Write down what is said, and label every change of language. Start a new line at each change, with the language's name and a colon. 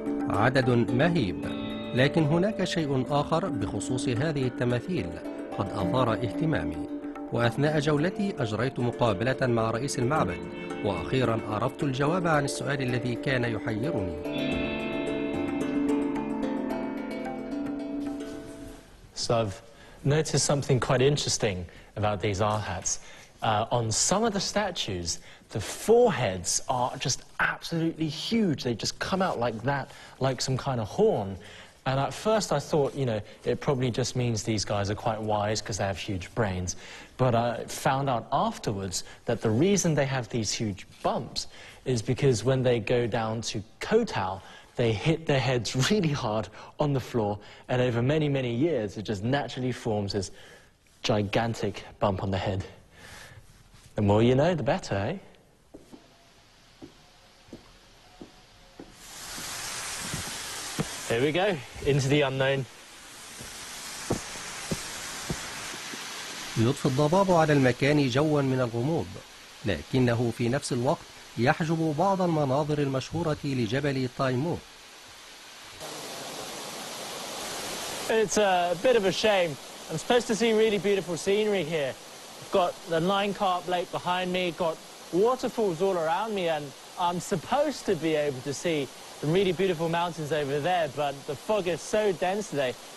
Arabic: عدد مهيب، لكن هناك شيء آخر بخصوص هذه التماثيل قد أثار اهتمامي. وأثناء جولتي أجريت مقابلة مع رئيس المعبد، وأخيرا عرفت الجواب عن السؤال الذي كان يحيرني.
English: So I've noticed something quite interesting about these arhats. On some of the statues, the foreheads are just absolutely huge. They just come out like that, like some kind of horn. And at first I thought, it probably just means these guys are quite wise because they have huge brains. But I found out afterwards that the reason they have these huge bumps is because when they go down to kowtow, they hit their heads really hard on the floor, and over many, many years it just naturally forms this gigantic bump on the head. The more you know, the better, eh? Here we go, into the unknown.
Arabic: يضفي الضباب على المكان جوا من الغموض، لكنه في نفس الوقت يحجب بعض المناظر المشهورة لجبل تايمو.
English: It's a bit of a shame. I'm supposed to see really beautiful scenery here. I've got the Nine-Carp Lake behind me, got waterfalls all around me, and I'm supposed to be able to see some really beautiful mountains over there, but the fog is so dense today.